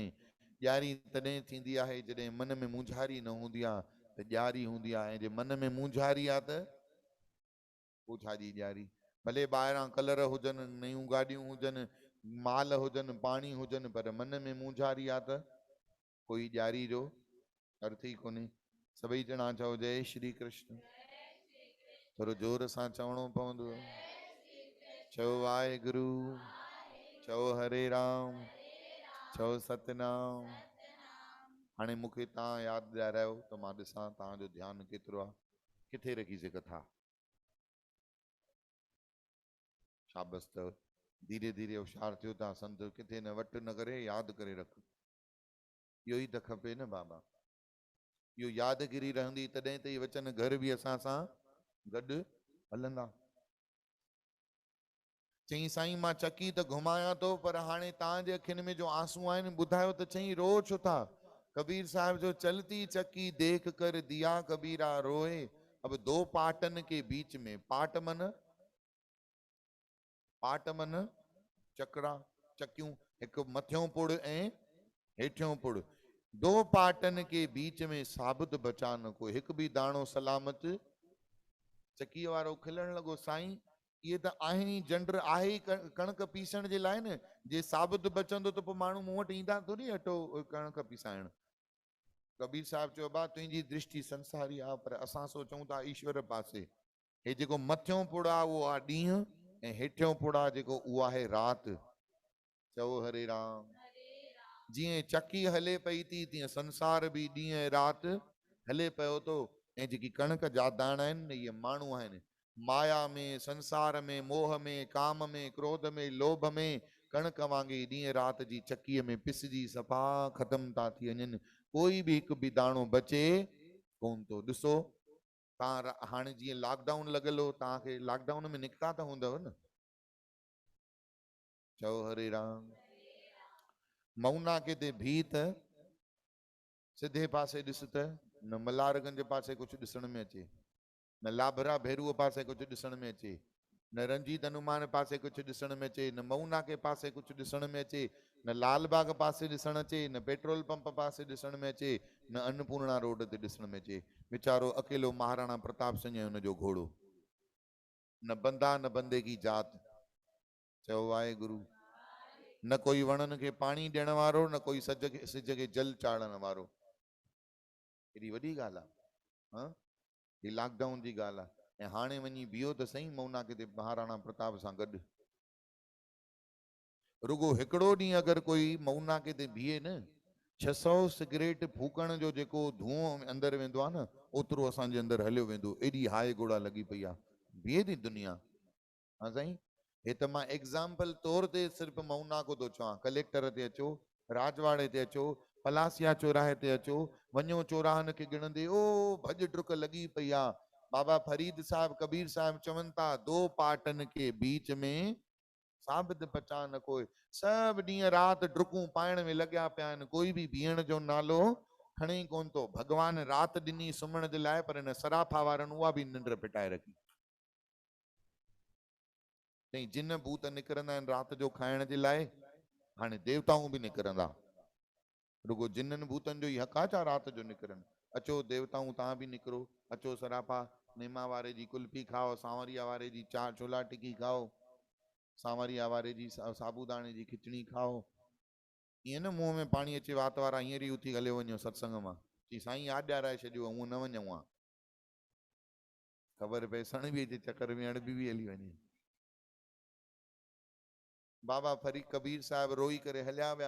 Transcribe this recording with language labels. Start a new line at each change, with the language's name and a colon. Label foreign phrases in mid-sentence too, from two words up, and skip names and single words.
Sindhi: ॾियारी तॾहिं थींदी आहे जॾहिं मन में मुंझारी न हूंदी आहे, त ॾियारी हूंदी आहे। ऐं जे मन में मुंझारी आहे त पोइ छाजी ॾियारी? भले ॿाहिरां कलर हुजनि, नयूं गाॾियूं हुजनि, माल हुजनि, पाणी हुजनि, पर मन में मुंझारी आहे त कोई ॾियारी जो अर्थ ई कोन्हे। सभई ॼणा चओ जय श्री कृष्ण। थोरो जोर सां चवणो पवंदो। चओ वाहेगुरु, चओ हरे राम, चओ सतनाम। हाणे मूंखे तव्हां यादि ॾियारायो त मां ॾिसां तव्हांजो ध्यानु केतिरो आहे। किथे रखीसीं कथा? शाबस अथव, धीरे धीरे होशियार थियो था संत, किथे न वटि न करे, यादि करे रख। इहो ई त खपे न बाबा। इहो यादगिरी रहंदी तॾहिं त इहे वचन घर बि असां सां गॾु हलंदा। चई साईं मां चकी त घुमायां थो पर हाणे तव्हांजे अखियुनि में जो आंसू आहिनि ॿुधायो त चई रो छो था।
Hindi: कबीर साहब जो चलती चक्की देख कर दिया कबीरा रोए। अब दो पाटन के बीच में,
Sindhi: पाट मन चकड़ा चक्कियूं, हिकु मथियों पुड़ ऐं हेठियों पुड़,
Hindi: दो पाटन के बीच में साबुत बचा न कोई,
Sindhi: हिकु बि दाणो सलामत। चक्की वारो खिलण लॻो साईं इहे त आहिनि ई जंड आहे ई कणक पीसण जे लाइ न, जे साबुत बचंदो त पोइ माण्हू मूं वटि ईंदा थोरी अटो कणक पीसाइण। कबीर साहब चयो बा तुंहिंजी दृष्टि संसारी आहे पर असां सोचूं था ईश्वर पासे। हे जेको मथियों पुड़ आहे उहो आहे ॾींहुं ऐं हेठियों पुड़ आहे जेको उहो आहे राति। चओ हरे राम। जीअं चकी हले पई थी तीअं संसार बि ॾींहुं ऐं राति हले पियो थो। ऐं जेकी कणक जा दाणा आहिनि न इहे माण्हू आहिनि, माया में संसार में मोह में काम में क्रोध में लोभ में कणक वांगे ॾींहुं राति जी चकीअ में पिसजी सफ़ा ख़तम था थी वञनि। कोई बि हिकु बि दाणो बचे कोन थो। ॾिसो तव्हां हाणे जीअं लॉकडाउन लॻल हो, तव्हांखे लॉकडाउन में निकिता त हूंदव न। चओ हरे राम। मऊनाके ते भी त सिधे पासे ॾिस त न मल्हारगंज पासे कुझु ॾिसण में अचे, न लाभरा भेरूअ पासे कुझु ॾिसण में अचे, न रंजीत हनुमान पासे कुझु ॾिसण में अचे, न मऊनाके पासे कुझु ॾिसण में अचे, न लालबाग पासे ॾिसण अचे, न पेट्रोल पंप पासे ॾिसण में अचे, न अन्नपूर्णा रोड ते ॾिसण में अचे। वीचारो अकेलो महाराणा प्रताप सिंह ऐं हुनजो घोड़ो,
Hindi: न बंदा न बंदे की जात।
Sindhi: चयो वाहेगुरु। न कोई वणनि खे पाणी ॾियण वारो, न कोई सिज खे जल चाढ़ण वारो। एॾी वॾी ॻाल्हि आहे। ही लॉकडाउन जी ॻाल्हि आहे। ऐं हाणे वञी बीहो त सही मऊनाके ते महाराणा प्रताप सां गॾु। रुगो हिकिड़ो ॾींहुं अगरि कोई मऊनाके ते बीहे न, 600 सिगरेट फूकण जो जेको धुओं अंदरि वेंदो आहे न ओतिरो असांजे अंदरि हलियो वेंदो। एॾी हाय गोड़ा लॻी पई आहे। बीहे थी दुनिया। हा साईं, हे त मां एग्जाम्पल तौर ते सिर्फ़ु मऊनाको थो चवां। कलेक्टर ते अचो, राजवाड़े ते अचो, पलासिया चौराहे ते अचो, वञो चौराहनि खे गिणंदे ओ भॼ डुक लॻी पई आहे। बाबा फरीद साहब कबीर साहब चवनि था
Hindi: दो पाटन के बीच में साबित बचा न कोई।
Sindhi: सभु ॾींहं राति डुकूं पाइण में लॻिया पिया आहिनि, कोई बि बीहण जो नालो खणे कोन थो। भॻवान राति ॾिनी सुम्हण जे लाइ पर हिन सराफा वारनि उहा बि निंड पिटाए रखी। चई जिन भूत निकिरंदा आहिनि राति जो खाइण जे लाइ, हाणे देवताऊं बि निकिरंदा। रुगो जिननि भूतनि जो ई हक़ आहे छा राति जो निकिरनि। अचो देवताऊं तव्हां बि निकिरो, अचो सराफा। नेमा वारे जी कुल्फी खाओ, सांवरिया वारे जी चार छोला टिकी खाओ, सांवरिया वारे जी साबूदाणे जी खिचड़ी खाओ। ईअं न मुंहं में पाणी अचे वात वारा हींअर ई उथी हलियो वञो सत्संग मां। चई साईं यादि ॾियाराए छॾियो, हूअं न वञूं आहे। ख़बर पए सण बि अचे चकर में अणबी बि हली वञे। बाबा फरीद कबीर साहब रोई करे हलिया विया।